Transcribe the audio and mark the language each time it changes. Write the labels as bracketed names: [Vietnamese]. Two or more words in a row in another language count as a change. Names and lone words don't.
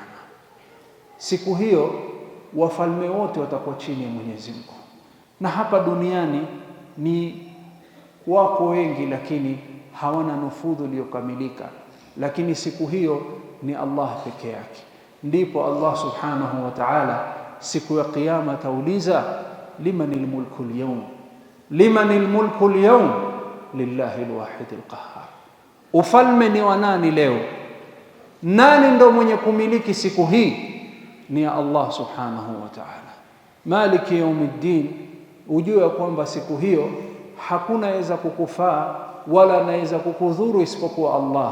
[Swahili] Siku hiyo wafalme wote watakuwa chini ya Mwenyezi Mungu, na hapa duniani ni wako wengi lakini hawana nufudhu iliyokamilika, lakini siku hiyo ni Allah peke yake. ndipo Allah [Arabic] سبحانه وتعالى [Swahili] siku ya kiyama tauliza, [Arabic] لمن الملك اليوم لمن الملك اليوم لله الواحد القهار. [Swahili] Ufalme ni wa nani leo? Nani ndo mwenye kumiliki siku hii? Ni ya Allah [Arabic] سبحانه وتعالى مالك يوم الدين, [Swahili] ujue kwamba siku hiyo hakuna weza kukufaa wala anaweza kukudhuru isipokuwa Allah.